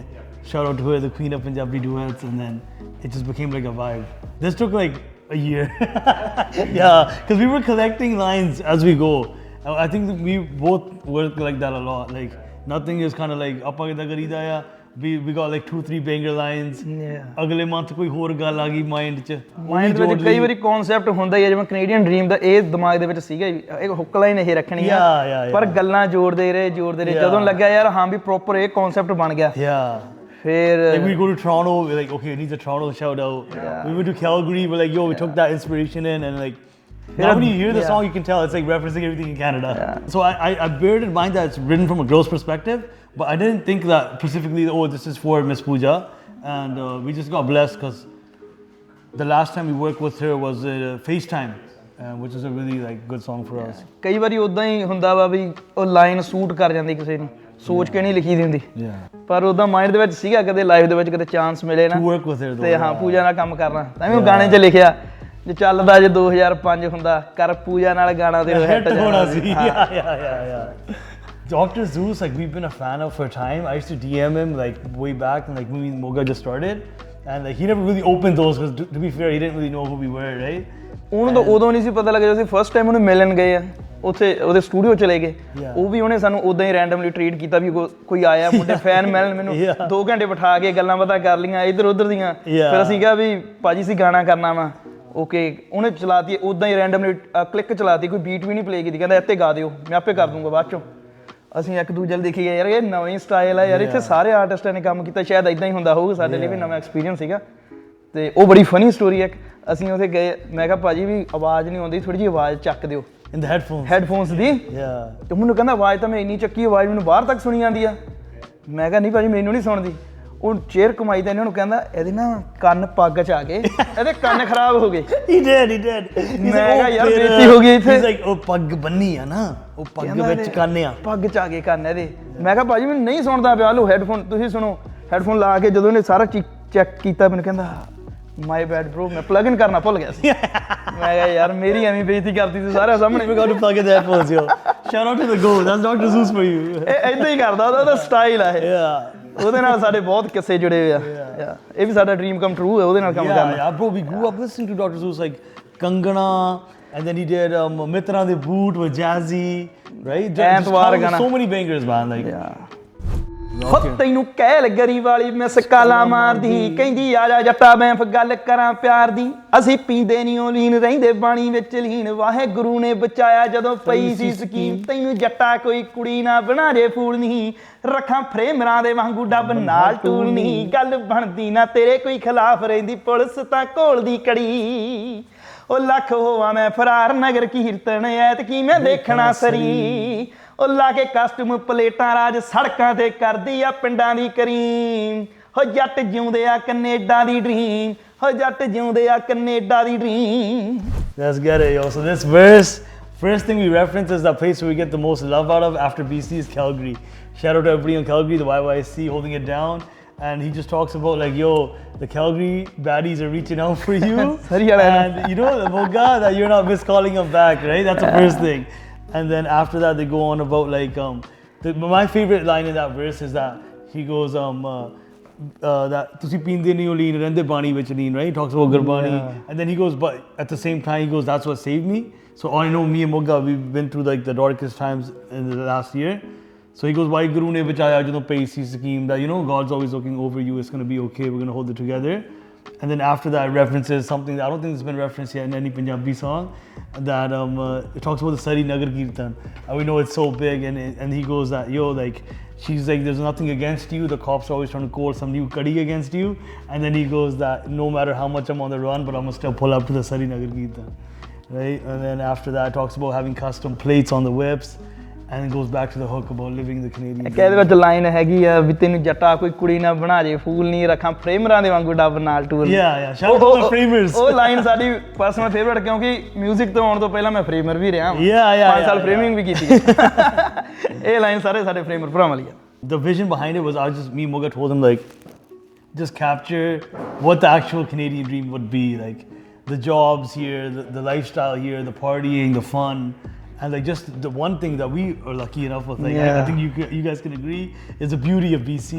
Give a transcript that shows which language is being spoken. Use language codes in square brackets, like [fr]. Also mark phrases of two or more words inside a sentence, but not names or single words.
[en] Shout out to her, the queen of Punjabi duets, and then it just became like a vibe. This took like a year. Yeah, because we were collecting lines as we go. I think that we both work like that a lot. Like nothing is kind of like [pa] ਆਪਾਂ ਕਿੱਦਾਂ ਕਰੀਦਾ ਯਾ. [en] We got like 2-3 banger lines. Yeah. [pa] ਅਗਲੇ month ਕੋਈ ਹੋਰ ਗੱਲ ਆ ਗਈ mind 'ਚ. Mind ਵਿੱਚ ਕਈ ਵਾਰੀ concept ਹੁੰਦਾ ਹੀ ਹੈ, ਜਿਵੇਂ [en] Canadian dream [pa] ਦਾ ਇਹ ਦਿਮਾਗ ਦੇ ਵਿੱਚ ਸੀਗਾ, ਇੱਕ [en] hook line [pa] ਇਹ ਰੱਖਣੀ ਆ, ਪਰ ਗੱਲਾਂ ਜੋੜਦੇ ਰਹੇ ਜਦੋਂ ਲੱਗਿਆ ਯਾਰ ਹਾਂ ਵੀ ਪ੍ਰੋਪਰ ਇਹ concept ਬਣ ਗਿਆ। [en] Yeah. [pa] ਫਿਰ [en] like we go to Toronto, we're like, okay, it needs a Toronto shout out. Yeah. We went to Calgary, we're like, yo, we took that inspiration in, and like now when you hear the song, you can tell it's like referencing everything in Canada. Yeah. So I bear in mind that it's written from a girl's perspective, but I didn't think that specifically, oh, this is for Miss Pooja. And we just got blessed because the last time we worked with her was FaceTime, which is a really like good song for us. [pa] ਕਈ ਵਾਰੀ ਉਦਾਂ ਹੀ ਹੁੰਦਾ ਵਾ ਵੀ ਉਹ ਲਾਈਨ ਸੂਟ ਕਰ ਜਾਂਦੀ ਕਿਸੇ ਨੂੰ, ਸੋਚ ਕੇ ਨਹੀਂ ਲਿਖੀ ਦੀ ਹੁੰਦੀ, ਪਰ ਉਹਦਾ ਮਾਈਂਡ ਦੇ ਵਿੱਚ ਸੀਗਾ, ਕਦੇ ਲਾਈਵ ਦੇ ਵਿੱਚ ਕਦੇ ਚਾਂਸ ਮਿਲੇ ਨਾ ਤੇ ਹਾਂ ਪੂਜਾ ਨਾਲ ਕੰਮ ਕਰਨਾ, ਤਾਂ ਵੀ ਉਹ ਗਾਣੇ 'ਚ ਲਿਖਿਆ ਜੇ ਚੱਲਦਾ ਜੇ 2005 ਹੁੰਦਾ ਕਰ ਪੂਜਾ ਨਾਲ ਗਾਣਾ ਤੇ ਹਿੱਟ ਹੋਣਾ ਸੀ। [en] Dr. Zeus, like we've been a fan of for time. I used to DM him like way back and like when Moga just started, and like he never really opened those because to be fair, he didn't really know who we were, right? [pa] ਉਹਨੂੰ ਤਾਂ ਉਦੋਂ ਨਹੀਂ ਸੀ ਪਤਾ ਲੱਗਿਆ, ਜਦੋਂ ਅਸੀਂ [en] first time [pa] ਉਹਨੂੰ ਮਿਲਣ ਗਏ ਆ ਉੱਥੇ ਉਹਦੇ ਸਟੂਡੀਓ ਚਲੇ ਗਏ, ਉਹ ਵੀ ਉਹਨੇ ਸਾਨੂੰ ਉਦਾਂ ਹੀ [en] randomly treat [pa] ਕੀਤਾ ਵੀ ਕੋਈ ਆਇਆ ਮੁੰਡੇ ਫੈਨ ਮਿਲਣ, ਮੈਨੂੰ 2 ਘੰਟੇ ਬਿਠਾ ਕੇ ਗੱਲਾਂ ਬਾਤਾਂ ਕਰ ਲਈਆਂ ਇੱਧਰ ਉੱਧਰ ਦੀਆਂ। ਫਿਰ ਅਸੀਂ ਕਿਹਾ ਵੀ ਭਾਜੀ ਅਸੀਂ ਗਾਣਾ ਕਰਨਾ ਵਾ, ਓਕੇ ਉਹਨੇ ਚਲਾਤੀ ਉਦਾਂ ਹੀ [en] randomly click [pa] ਚਲਾਤੀ, ਕੋਈ ਬੀਟ ਵੀ ਨਹੀਂ ਪਲੇ ਕੀਤੀ, ਕਹਿੰਦਾ ਇੱਥੇ ਗਾ ਦਿਓ ਮੈਂ ਆਪੇ ਕਰ ਦੂੰਗਾ ਬਾਅਦ ਚੋਂ। ਅਸੀਂ ਇੱਕ ਦੂਜੇ ਨੂੰ ਦੇਖੀ ਗਏ ਯਾਰ ਇਹ ਨਵੀਂ ਸਟਾਈਲ ਆ ਯਾਰ, ਇੱਥੇ ਸਾਰੇ ਆਰਟਿਸਟਾਂ ਨੇ ਕੰਮ ਕੀਤਾ, ਸ਼ਾਇਦ ਇੱਦਾਂ ਹੀ ਹੁੰਦਾ ਹੋਊਗਾ, ਸਾਡੇ ਲਈ ਵੀ ਨਵਾਂ ਐਕਸਪੀਰੀਅੰਸ ਸੀਗਾ। ਤੇ ਉਹ ਬੜੀ [en] funny story [pa] ਹੈ, ਅਸੀਂ ਉੱਥੇ ਗਏ, ਮੈਂ ਕਿਹਾ ਭਾਜੀ ਵੀ ਆਵਾਜ਼ ਨਹੀਂ ਆਉਂਦੀ, ਥੋੜੀ ਜਿਹੀ ਆਵਾਜ਼ ਚੱਕ ਦਿਓ [en] in the [pa] headphones ਦੀ। ਤੇ ਮੈਨੂੰ ਕਹਿੰਦਾ ਆਵਾਜ਼ ਤਾਂ ਮੈਂ ਇੰਨੀ ਚੱਕੀ, ਆਵਾਜ਼ ਮੈਨੂੰ ਬਾਹਰ ਤੱਕ ਸੁਣੀ ਜਾਂਦੀ ਆ। ਮੈਂ ਕਿਹਾ ਨਹੀਂ ਭਾਜੀ ਮੈਨੂੰ ਨਹੀਂ ਸੁਣਦੀ। ਉਹ ਚੇਅਰ ਕਮਾਈ ਤਾਂ ਇਹਨਾਂ ਨੂੰ ਕਹਿੰਦਾ ਇਹਦੇ ਨਾ ਕੰਨ ਪੱਗ 'ਚ ਆ ਗਏ, ਇਹਦੇ ਕੰਨ ਖਰਾਬ ਹੋ ਗਏ। [en] He did. [pa] ਮੈਂ ਕਿਹਾ ਯਾਰ ਬੇਇੱਜ਼ਤੀ ਹੋ ਗਈ ਇੱਥੇ। [en] He's like [pa] ਉਹ ਪੱਗ ਬੰਨੀ ਆ ਨਾ, ਉਹ ਪੱਗ ਵਿੱਚ ਕੰਨ ਆ, ਪੱਗ 'ਚ ਆ ਗਏ ਕੰਨ ਇਹਦੇ। ਮੈਂ ਕਿਹਾ ਭਾਜੀ ਮੈਨੂੰ ਨਹੀਂ ਸੁਣਦਾ ਪਿਆ, ਲਓ ਹੈਡਫੋਨ ਤੁਸੀਂ ਸੁਣੋ। ਹੈਡਫੋਨ ਲਾ ਕੇ ਜਦੋਂ ਇਹਨੇ ਸਾਰਾ ਚੈੱਕ ਕੀਤਾ ਮੈਨੂੰ ਕਹਿੰਦਾ [en] my bad bro [pa] ਮੈਂ [en] plug in [pa] ਕਰਨਾ ਭੁੱਲ ਗਿਆ ਸੀ ਮੈਂ ਕਿਹਾ ਯਾਰ ਮੇਰੀ ਐਵੇਂ ਬੇਇੱਜ਼ਤੀ ਕਰਦੀ ਸੀ ਸਾਰਿਆਂ ਸਾਹਮਣੇ [en] We got to plug in the headphones, yo. Shout out to the goat. That's Dr. Zeus for you. [pa] ਇਦਾਂ ਹੀ ਕਰਦਾ ਉਹਦਾ ਸਟਾਈਲ ਆ ਇਹ [en] Yeah. [pa] ਉਹਦੇ ਨਾਲ ਸਾਡੇ ਬਹੁਤ ਕਿੱਸੇ ਜੁੜੇ ਹੋਏ ਆ ਇਹ ਵੀ ਸਾਡਾ [en] dream come true [pa] ਹੈ ਉਹਦੇ ਨਾਲ ਕੰਮ ਕਰਨਾ [en] Yeah, bro, we grew up listening to Dr. Zeus, like Kangana, and then he did Mitra De Boot with Jazzy, right? [pa] ਐਤਵਾਰ ਗਾਣਾ [en] So many bangers, man. Like, [pa] ਹੋ ਤੈਨੂੰ ਕਹਿ ਗਰੀ ਵਾਲੀ ਮਿਸ ਕਾਲਾ ਮਾਰਦੀ ਕਹਿੰਦੀ ਆ ਜਾ ਜੱਟਾ ਬੈਂਫ ਗੱਲ ਕਰਾਂ ਪਿਆਰ ਦੀ ਅਸੀਂ ਪੀਂਦੇ ਨਹੀਂ ਉਹ ਲੀਨ ਰਹਿੰਦੇ ਬਾਣੀ ਵਿੱਚ ਲੀਨ ਵਾਹਿਗੁਰੂ ਨੇ ਬਚਾਇਆ ਜਦੋਂ ਪਈ ਸੀ ਸਕੀਮ ਤੈਨੂੰ ਜੱਟਾ ਕੋਈ ਕੁੜੀ ਨਾ ਬਣਾ ਜੇ ਫੂਲ ਨਹੀਂ ਰੱਖਾਂ ਫਰੇਮਰਾਂ ਦੇ ਵਾਂਗੂ ਡੱਬ ਨਾਲ ਟੂਲ ਨਹੀਂ ਗੱਲ ਬਣਦੀ ਨਾ ਤੇਰੇ ਕੋਈ ਖਿਲਾਫ ਰਹਿੰਦੀ ਪੁਲਿਸ ਤਾਂ ਘੋਲ ਦੀ ਕੜੀ ਉਹ ਲੱਖ ਹੋਵਾਂ ਮੈਂ ਫਰਾਰ ਨਗਰ ਕੀਰਤਨ ਐਤਕੀ ਮੈਂ ਦੇਖਣਾ ਸਰੀ ਉਹ ਲਾ ਕੇ [en] custom plates [pa] ਰਾਜ ਸੜਕਾਂ ਤੇ ਕਰਦੀ ਆ ਪਿੰਡਾਂ ਦੀ ਕਰੀਮ ਹੋ ਜੱਟ ਜਿਉਂਦੇ ਆ ਕੈਨੇਡਾ ਦੀ ਡ੍ਰੀਮ ਹੋ ਜੱਟ ਜਿਉਂਦੇ ਆ ਕੈਨੇਡਾ ਦੀ ਡ੍ਰੀਮ [en] let's get it, yo. So this verse, first thing we reference is the place where we get the most love out of after BC is Calgary. Shout out to everybody in Calgary, the YYC holding it down. And he just talks about like, yo, the Calgary baddies are reaching out for you. And you know, Moga, that you're not miscalling them back, right? That's the first thing. And then after that, they go on about like, my favorite line in that verse is that he goes, that [pa] ਤੁਸੀਂ ਪੀਂਦੇ ਨਹੀਂ ਹੋ ਲੀਨ ਰਹਿੰਦੇ ਬਾਣੀ ਵਿੱਚ ਲੀਨ, [en] right? He talks about Gurbani. And then he goes, but at the same time, he goes, that's what saved me. So I know me and Moga, we've been through like the darkest times in the last year. So he goes, why [pa] ਗੁਰੂ ਨੇ ਬਚਾਇਆ ਜਦੋਂ ਪਈ ਸੀ scheme [en] that, you know, God's always looking over you, it's going to be okay, we're going to hold it together. And then after that, references something that I don't think has been referenced yet in any Punjabi song, that it talks about the Sari Nagar Kirtan. And we know it's so big, and he goes that, yo, like, she's like, there's nothing against you, the cops are always trying to call some new kaddi against you. And then he goes that, no matter how much I'm on the run, but I'm going to still pull up to the Sari Nagar Kirtan. Right? And then after that, it talks about having custom plates on the whips. And it goes back to the hook about living the Canadian dream. [pa] ਇਹਦੇ ਵਿੱਚ ਲਾਈਨ ਹੈਗੀ ਆ ਵੀ ਤੈਨੂੰ ਜੱਟਾ ਕੋਈ ਕੁੜੀ ਨਾ ਬਣਾ ਜੇ ਫੂਲ ਨਹੀਂ ਰੱਖਾਂ ਫਰੇਮਰਾਂ ਦੇ ਵਾਂਗੂ ਡੱਬ ਨਾਲ ਟੂਲ [en] Yeah, shout out to the framers. [pa] ਉਹ ਲਾਈਨ ਸਾਡੀ [en] personal favourite [pa] ਕਿਉਂਕਿ 뮤직 ਤੋਂ ਆਉਣ ਤੋਂ ਪਹਿਲਾਂ ਮੈਂ ਫਰੇਮਰ ਵੀ ਰਿਹਾ [en] Yeah. [pa] 5 ਸਾਲ ਫਰੇਮਿੰਗ ਵੀ ਕੀਤੀ ਹੈ ਇਹ ਲਾਈਨ ਸਾਰੇ ਸਾਡੇ ਫਰੇਮਰ ਭਰਾਵਾਂ ਲਈ ਆ [en] The vision behind it was, me and Moga told him, like, just capture what the actual Canadian dream would be, like the jobs here, the lifestyle here, the partying, the fun. And like just the one thing that we are lucky enough with, like I think you guys can agree, is the beauty of BC.